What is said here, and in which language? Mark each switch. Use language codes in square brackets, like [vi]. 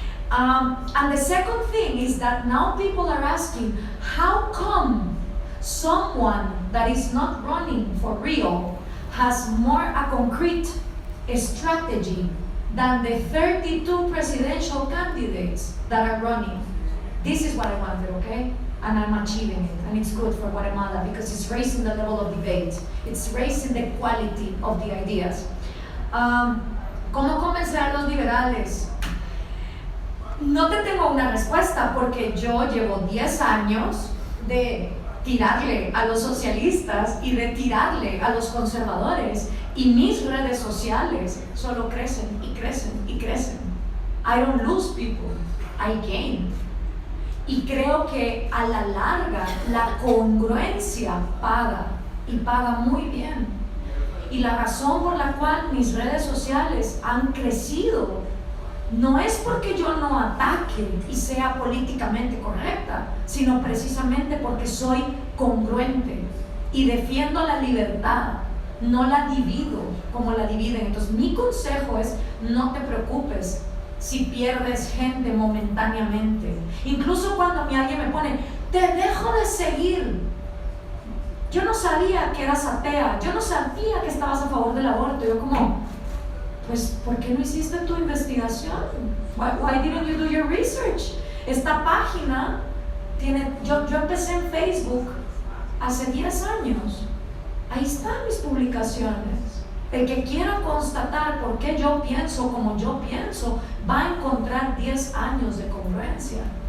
[en] And the second thing is that now people are asking, how come someone that is not running for real has more a concrete strategy than the 32 presidential candidates that are running? This is what I wanted, okay? And I'm achieving it, and it's good for Guatemala because it's raising the level of debate. It's raising the quality of the ideas. [es] ¿Cómo convencer a los liberales? No te tengo una respuesta porque yo llevo 10 años de tirarle a los socialistas y de tirarle a los conservadores, y mis redes sociales solo crecen y crecen y crecen. [en] I don't lose people, I gain. [es] Y creo que a la larga la congruencia paga, y paga muy bien. Y la razón por la cual mis redes sociales han crecido no es porque yo no ataque y sea políticamente correcta, sino precisamente porque soy congruente y defiendo la libertad, no la divido como la dividen. Entonces mi consejo es, no te preocupes si pierdes gente momentáneamente. Incluso cuando alguien me pone, te dejo de seguir. Yo no sabía que eras atea, yo no sabía que estabas a favor del aborto. Yo como, pues, ¿por qué no hiciste tu investigación? [en] Why didn't you do your research? [es] Esta página tiene, yo empecé en Facebook hace 10 años. Ahí están mis publicaciones. El que quiera constatar por qué yo pienso como yo pienso, va a encontrar 10 años de congruencia.